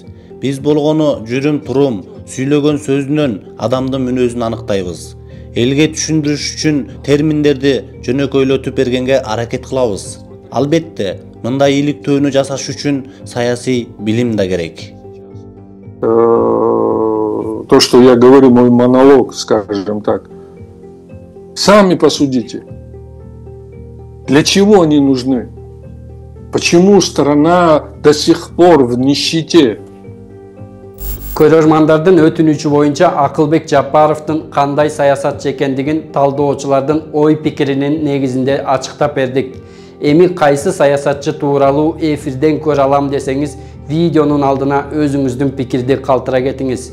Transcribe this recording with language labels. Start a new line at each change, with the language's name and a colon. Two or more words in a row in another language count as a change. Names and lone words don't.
Kyrgyz: Биз болгону жүрүм турум, сүйлөгөн сөзүнөн адамдын мүнөзүн аныктайбыз. Элге түшүндүрүш үчүн терминдерди жөнөкөйлөтүп бергенге аракет кылабыз. Албетте, мындай иликтөөнү жасаш үчүн саясий билим да керек.
Russian: То, что я говорю, мой монолог, скажем так. Сами посудите. Для чего они нужны? Почему страна до сих пор в нищете?
Kyrgyz: Көрөрмандардын өтүнүчү боюнча Акылбек Жапаровдун кандай саясатчы экендигин талдоочулардын ой пикиринин негизинде ачыктап бердик. Эми кайсы саясатчы тууралуу эфирден көрө алам десеңиз, видеонун алдына өзүңүздүн пикирди калтыра кетиңиз.